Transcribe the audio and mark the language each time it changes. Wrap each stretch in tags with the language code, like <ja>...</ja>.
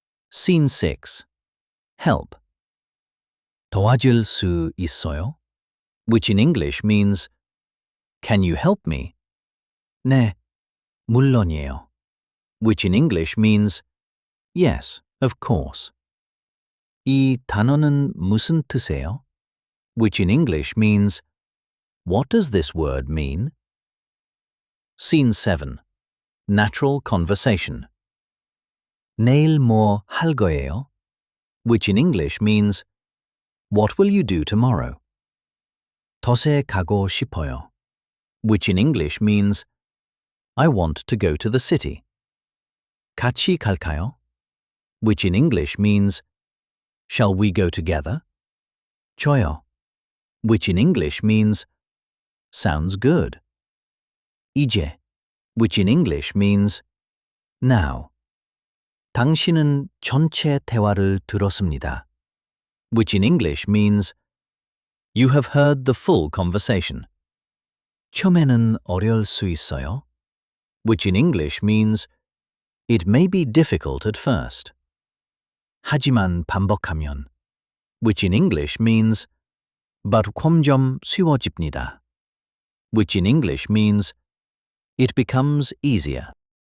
<en>Scene 6. Help.</en> <ko>도와줄 수 있어요?</ko> <en>Which in English means, can you help me?</en> <ko>네, 물론이에요.</ko> <en>Which in English means, yes, of course.</en> <ko>이 단어는 무슨 뜻이에요?</ko> <en>Which in English means, what does this word mean? Scene 7. Natural conversation.</en> <ko>내일 뭐 할 거예요?</ko> <en>Which in English means, what will you do tomorrow?</en> <ko>덫에 가고 싶어요.</ko> <en>Which in English means, I want to go to the city.</en> <ko>같이 갈까요?</ko> <en>Which in English means, shall we go together?</en> <ko>좋아요.</ko> <en>Which in English means, sounds good.</en> <ko>이제,</ko> <en>which in English means, now.</en> <ko>당신은 전체 대화를 들었습니다.</ko> <en>Which in English means, you have heard the full conversation.</en> <ko>처음에는 어려울 수 있어요.</ko> <en>Which in English means, it may be difficult at first.</en> <ko>하지만 반복하면,</ko> <en>which in English means, but</en> <ko>점점 쉬워집니다.</ko> <en>Which in English means, it becomes easier.</en>